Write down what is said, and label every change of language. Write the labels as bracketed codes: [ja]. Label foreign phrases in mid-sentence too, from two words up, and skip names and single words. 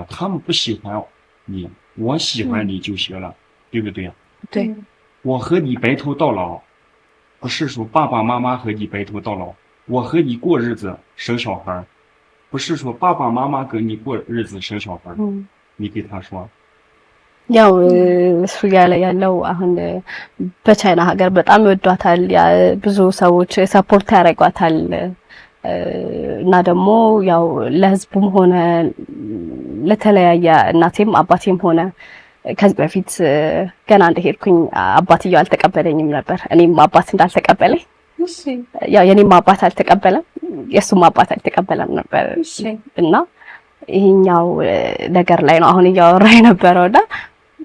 [zh] 他们不喜欢你，我喜欢你就行了，对不对？对。我和你白头到老，不是说爸爸妈妈和你白头到老，我和你过日子生小孩，不是说爸爸妈妈跟你过日子生小孩。你给他说。 [am] ያው እሱ ያለ ያለው አሁን በቻይና ሀገር በጣም ይወዷታል፣ ብዙ ሰዎች ሰፖርት ያደርጓታል እና ደግሞ ያው ለህዝቡም ሆነ ለተለያየ እናቴም አባቴም ሆነ ከዚህ በፊት ገና እንደሄድኩኝ አባትየው አልተቀበለኝም ነበር። እኔም አባት እንዳልተቀበለኝ ያው የኔም አባት አልተቀበለም፣ የሱም አባት አልተቀበለም ነበር እና ይሄኛው ነገር ላይ ነው አሁን እያወራ የነበረውና